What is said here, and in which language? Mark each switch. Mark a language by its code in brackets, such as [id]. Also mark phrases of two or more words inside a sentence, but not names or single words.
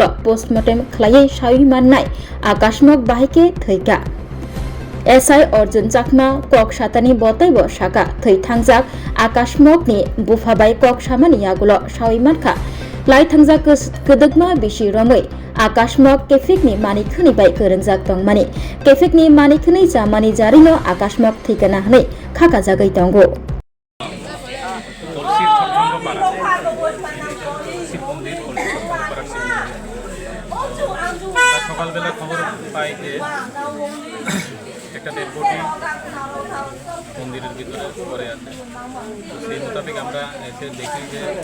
[trp] postmortem khlaiei saiman nai akashmok bahike thika SI Arjun Chakma kok satani botaibo saka thei thangjak akashmokni bufabai kok samani yagulo saimankha lai thangjak kedegma bisi romoi akashmok kefekni manikhni bai korongjak tongmani kefekni manikhni jamani jarino akashmok thikana hnei khaka jagai tongo [bn] সকালবেলা খবর পাই যে একটা ডেড বডি মন্দিরের ভিতরে পড়ে আছে সেই মোতাবেক আমরা এসে দেখি যে